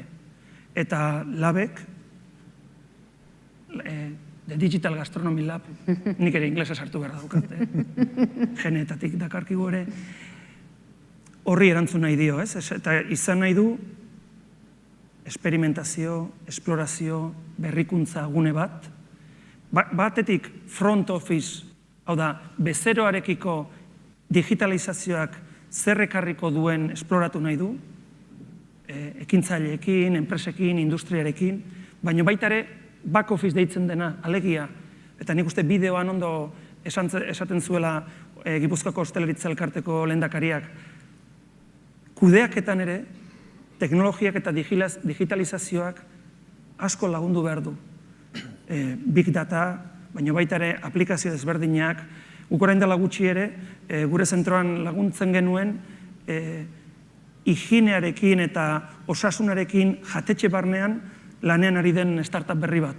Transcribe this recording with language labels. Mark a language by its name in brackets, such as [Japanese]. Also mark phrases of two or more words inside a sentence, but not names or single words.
[Basque] Eta labek, The Digital Gastronomy Lab, nik ere inglesa sartu behar daukat, genetatik dakarkigu ere, horri erantzun nahi dio, eta izan nahi du esperimentazio, esplorazio, berrikuntza gune bat, batetik front office, hau da, bezeroarekiko digitalizazioak zerrekarriko duen esploratu nahi du, ekintzaileekin, enpresekin, industriarekin, baina baita ere [English] back office [Basque] deitzen dena, alegia, eta nik uste bideoan ondo esaten zuela Gipuzkoako Ostalaritza Elkarteko lehendakariak, kudeaketan ere, teknologiak eta digitalizazioak asko lagundu behar du. [English] Big data, [Basque] baina baita ere aplikazio desberdinak, guk orain dela gutxi ere, gure zentroan laguntzen genuen, higienearekin eta osasunarekin jatetxe barnean lanean ari den startup berri bat.